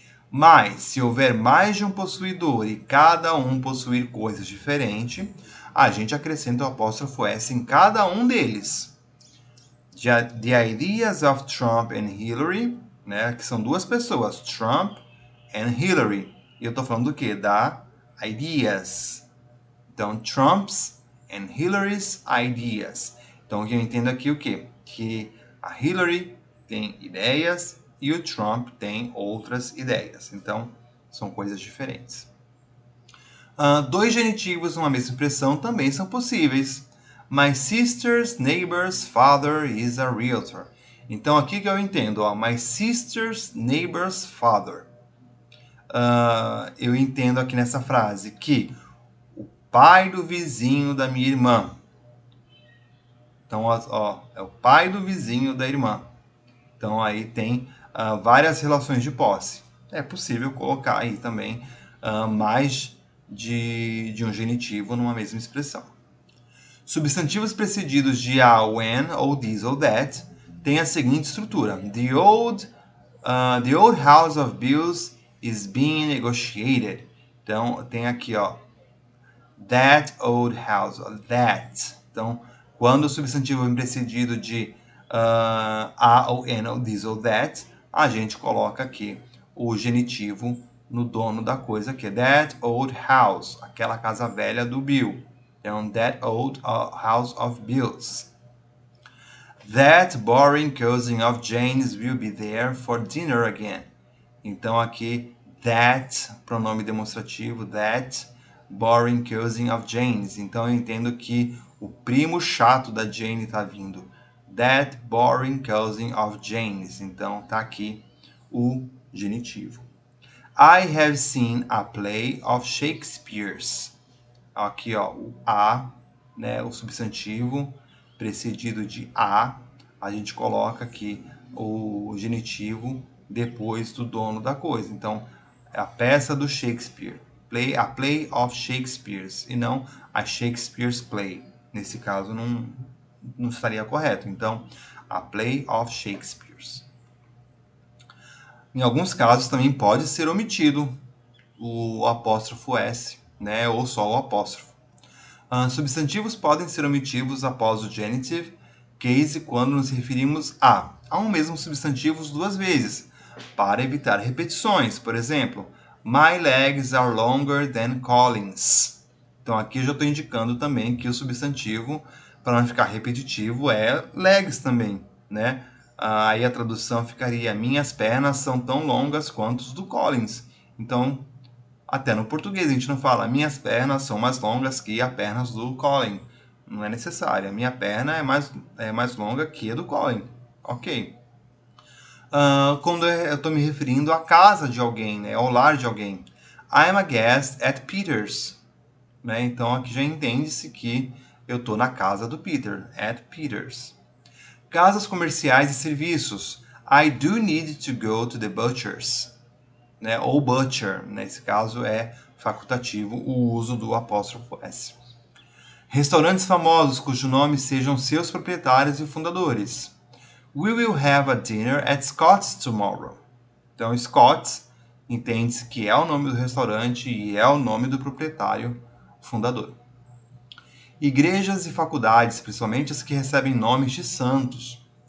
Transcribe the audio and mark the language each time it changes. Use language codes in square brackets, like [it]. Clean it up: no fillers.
[pt] Mas, se houver mais de um possuidor e cada um possuir coisas diferentes, a gente acrescenta o apóstrofo S em cada um deles. [en] The ideas of Trump and Hillary, [pt] né, que são duas pessoas, Trump and Hillary. E eu estou falando do quê? Da ideas. [en] Então, Trump's and Hillary's ideas. [pt] Então, eu entendo aqui o quê? Que a Hillary tem ideias e o Trump tem outras ideias. Então, são coisas diferentes. Dois genitivos numa mesma expressão também são possíveis. [en] My sister's neighbor's father is a realtor. [pt] Então, aqui que eu entendo, [en] my sister's neighbor's father. [pt] Eu entendo aqui nessa frase que o pai do vizinho da minha irmã. Então, é o pai do vizinho da irmã. Então, aí tem várias relações de posse. É possível colocar aí também mais de um genitivo numa mesma expressão. Substantivos precedidos de a, when, ou this ou that têm a seguinte estrutura. [en] The old house of bills is being negotiated. [pt] Então, tem aqui, [en] that old house, [pt] that. Então, quando o substantivo vem precedido de a ou an ou this ou that, a gente coloca aqui o genitivo no dono da coisa, que é [en] that old house, [pt] aquela casa velha do Bill. [en] Então, that old house of bills. That boring cousin of Jane's will be there for dinner again. [pt] Então, aqui, that, pronome demonstrativo, [en] that boring cousin of Jane's. [pt] Então, eu entendo que o primo chato da Jane está vindo. [en] That boring cousin of Jane's. [pt] Então, tá aqui o genitivo. [en] I have seen a play of Shakespeare's. [pt] Aqui, o a, né, o substantivo precedido de a gente coloca aqui o genitivo depois do dono da coisa. Então, é a peça do Shakespeare. [en] A play of Shakespeare's [pt] e não [en] a Shakespeare's play. [pt] Nesse caso, não estaria correto. [en] Então, a play of Shakespeare's. [pt] Em alguns casos, também pode ser omitido o apóstrofo S, né? Ou só o apóstrofo. Substantivos podem ser omitidos após o genitive case quando nos referimos a um mesmo substantivo duas vezes, para evitar repetições. [en] Por exemplo, my legs are longer than Colin's. [pt] Então aqui eu já estou indicando também que o substantivo, para não ficar repetitivo, é legs também, né? Aí a tradução ficaria: minhas pernas são tão longas quanto as do Collins. Então, até no português a gente não fala minhas pernas são mais longas que as pernas do Colin. Não é necessário. A minha perna é mais longa que a do Colin. Ok. Quando eu estou me referindo à casa de alguém, né, ao lar de alguém. [en] I'm a guest at Peter's. [pt] Né? Então aqui já entende-se que eu estou na casa do Peter. [en] At Peter's. [pt] Casas comerciais e serviços. [en] I do need to go to the butcher's. [pt] Né, ou butcher, nesse caso é facultativo o uso do apóstrofo S. Restaurantes famosos cujo nome sejam seus proprietários e fundadores. [en] We will have a dinner at Scott's tomorrow. [pt] Então, Scott's entende-se que é o nome do restaurante e é o nome do proprietário fundador. Igrejas e faculdades, principalmente as que recebem nomes de santos.